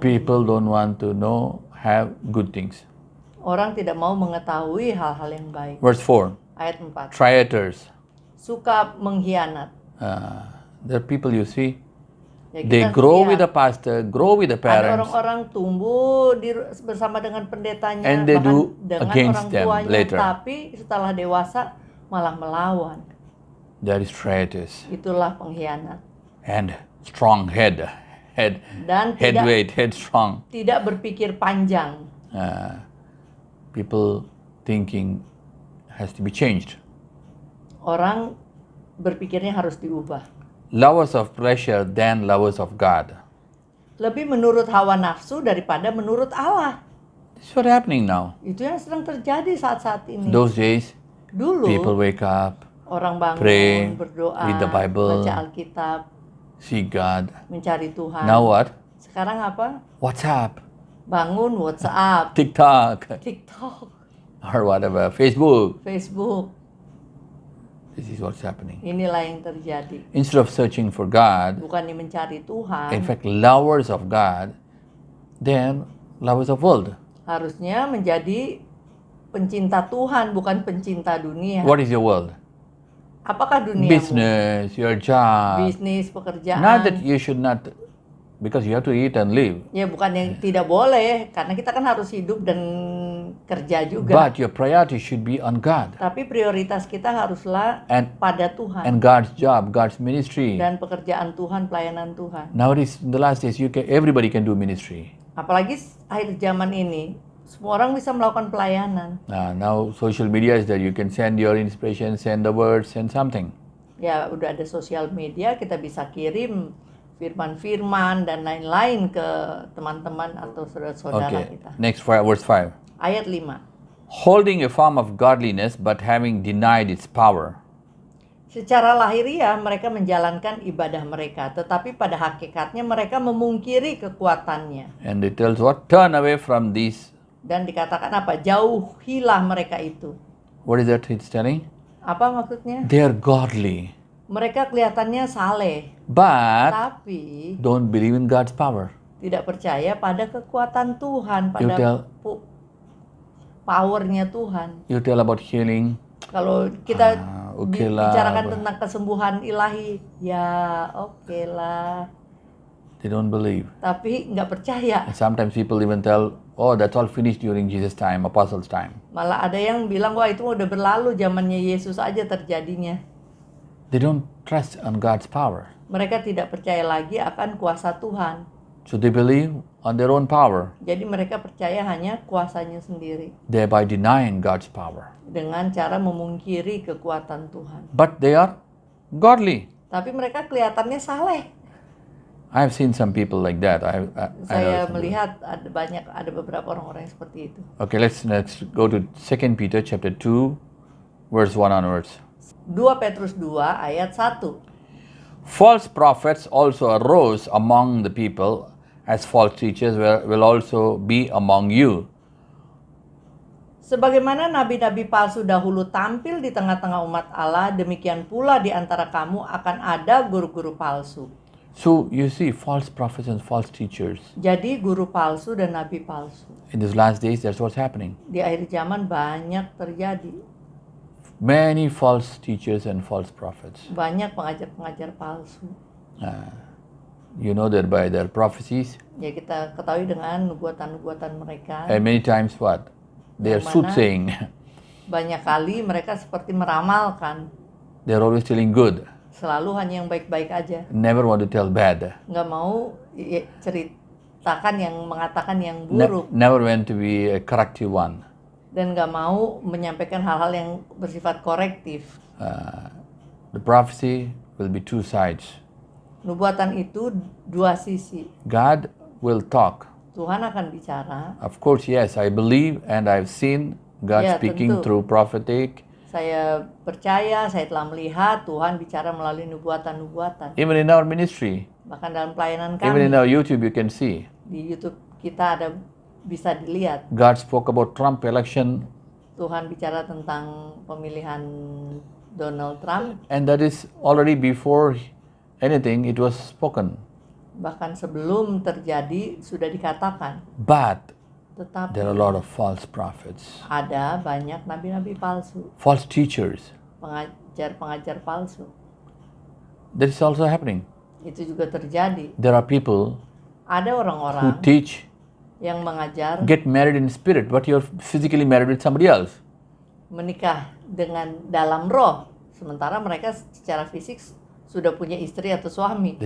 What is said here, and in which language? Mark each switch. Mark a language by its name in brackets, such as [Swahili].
[English] People don't want to have good things. [Indonesian] Orang tidak mau mengetahui hal-hal yang baik. [English] Verse 4. [Indonesian] Ayat 4. [English] Traitors. [Indonesian] Suka mengkhianat. [English] There are people you see, [Indonesian] Ya, [English] they [Indonesian] kita [English] grow [Indonesian] lihat, [English] with the pastor, grow with the [Indonesian] ada [English] parents, [Indonesian] orang-orang tumbuh bersama dengan pendetanya, [English] And they [Indonesian] bahkan [English] do [Indonesian] dengan [English] against [Indonesian] orang [English] them [Indonesian] tuanya, [English] later. [Indonesian] tapi setelah dewasa malah melawan. [English] there is traitors. [Indonesian] Itulah pengkhianat. [English] And strong head [Indonesian] Dan [English] weight, headstrong. [Indonesian] tidak berpikir panjang. [English] People thinking has to be changed. [Indonesian] Orang berpikirnya harus diubah. [English] Lovers of pleasure than lovers of God. [Indonesian] Lebih menurut hawa nafsu daripada menurut Allah. [English] This is what happening now. [Indonesian] Itu yang sedang terjadi saat-saat ini. [English] Those days, [Indonesian] Dulu [English] people wake up, [Indonesian] orang bangun, [English] pray, [Indonesian] berdoa, [English] read the Bible, [Indonesian] baca Alkitab, [English] see God. [Indonesian] mencari Tuhan. [English] Now what? [Indonesian] Sekarang apa? [English] WhatsApp, [Indonesian] Bangun WhatsApp, [English] TikTok, [Indonesian] TikTok, [English] or whatever, Facebook. [Indonesian] Facebook. [English] This is what's happening. [Indonesian] Inilah yang terjadi. [English] Instead of searching for God, [Indonesian] Bukannya mencari Tuhan, [English] in fact, lovers of God, then lovers of world. [Indonesian] harusnya menjadi pencinta Tuhan, bukan pencinta dunia. [English] What is your world? [Indonesian] Apakah dunia? [English] Business, your job. [Indonesian] Bisnis, pekerjaan. [English] Not that you should not, because you have to eat and live. [Indonesian] Ya bukan yang tidak boleh, karena kita kan harus hidup dan kerja juga. [English] But your priority should be on God [Indonesian] Tapi prioritas kita haruslah [English] and [Indonesian] pada Tuhan [English] and God's job, God's ministry. [Indonesian] dan pekerjaan Tuhan, pelayanan Tuhan. [English] Nowadays, in the last days, everybody can do ministry. [Indonesian] Apalagi akhir zaman ini, semua orang bisa melakukan pelayanan. [English] Now social media is that you can send your inspiration, send the words, send something. [Indonesian] Ya udah ada sosial media, kita bisa kirim firman-firman dan lain-lain ke teman-teman atau saudara-saudara [English] Okay. [Indonesian] kita. [English] Next, verse 5. [Indonesian] Ayat 5. [English] Holding a form of godliness, but having denied its power. [Indonesian] Secara lahiriah mereka menjalankan ibadah mereka, tetapi pada hakikatnya mereka memungkiri kekuatannya. [English] And it tells what? Turn away from these. [Indonesian] Dan dikatakan apa? Jauhilah mereka itu. [English] What is that it's telling? [Indonesian] Apa maksudnya? [English] They are godly, [Indonesian] Mereka kelihatannya saleh, [English] but [Indonesian] tapi [English] don't believe in God's power. [Indonesian] tidak percaya pada kekuatan Tuhan, pada [English] tell- [Indonesian] powernya Tuhan. [English] You tell about healing, [Indonesian] Kalau kita oke lah. bicarakan tentang kesembuhan ilahi, ya oke lah. [English] They don't believe. [Indonesian] Tapi nggak percaya. [English] And sometimes people even tell, oh, that's all finished during Jesus' time, apostles' time. [Indonesian] Malah ada yang bilang, wah itu udah berlalu, zamannya Yesus aja terjadinya. [English] They don't trust on God's power. [Indonesian] Mereka tidak percaya lagi akan kuasa Tuhan. [English] So they believe on their own power, [Indonesian] Jadi mereka percaya hanya kuasanya sendiri. [English] thereby denying God's power. [Indonesian] Dengan cara memungkiri kekuatan Tuhan. [English] But they are godly. [Indonesian] Tapi mereka kelihatannya saleh. [English] I have seen some people like that. I [Indonesian] Saya [English] know some [Indonesian] melihat ada beberapa orang-orang yang seperti itu. [English] people. Okay, let's go to 2 Peter chapter 2, verse 1 onwards. [Indonesian] 2 Petrus 2 ayat 1. [English] False prophets also arose among the people, as false teachers will also be among you. [Indonesian] Sebagaimana nabi-nabi palsu dahulu tampil di tengah-tengah umat Allah, demikian pula di antara kamu akan ada guru-guru palsu. [English] So you see, false prophets and false teachers. [Indonesian] Jadi guru palsu dan nabi palsu. [English] In these last days, that's what's happening. [Indonesian] Di akhir zaman banyak terjadi. [English] Many false teachers and false prophets. [Indonesian] Banyak pengajar-pengajar palsu. [English] You know that by their prophecies, [Indonesian] Ya kita ketahui dengan nubuatan-nubuatan mereka. [English] and many times what? They are [Indonesian] Yang mana? [English] soothsaying. [Indonesian] Banyak kali mereka seperti meramalkan. [English] They are always telling good. [Indonesian] Selalu hanya yang baik-baik aja. [English] Never want to tell bad. [Indonesian] Nggak mau ceritakan yang mengatakan yang buruk. [English] Never want to be a corrective one. [Indonesian] Dan nggak mau menyampaikan hal-hal yang bersifat korektif. [English] The prophecy will be two sides. [Indonesian] Nubuatan itu dua sisi. [English] God will talk. [Indonesian] Tuhan akan bicara. [English] Of course, yes, I believe and I've seen God [Indonesian] Ya, [English] speaking [Indonesian] tentu. [English] through prophetic. [Indonesian] Saya percaya, saya telah melihat Tuhan bicara melalui nubuatan-nubuatan. [English] Even in our ministry, [Indonesian] Bahkan dalam pelayanan [English] even in our YouTube, you can see [Indonesian] di YouTube kita ada bisa dilihat. [English] God spoke about Trump election, [Indonesian] Tuhan bicara tentang pemilihan Donald Trump. [English] and that is already before anything, it was spoken. [Indonesian] Bahkan sebelum terjadi sudah dikatakan. [English] But [Indonesian] Tetapi [English] there are a lot of false prophets, [Indonesian] ada banyak nabi-nabi palsu, [English] false teachers. [Indonesian] pengajar-pengajar palsu. [English] That is also happening. [Indonesian] Itu juga terjadi. [English] There are people [Indonesian] Ada [English] who [Indonesian] orang-orang [English] teach, [Indonesian] yang mengajar [English] get married in spirit, but you're physically married with somebody else. [Indonesian] menikah dengan dalam roh, sementara mereka secara fisik sudah punya istri atau suami.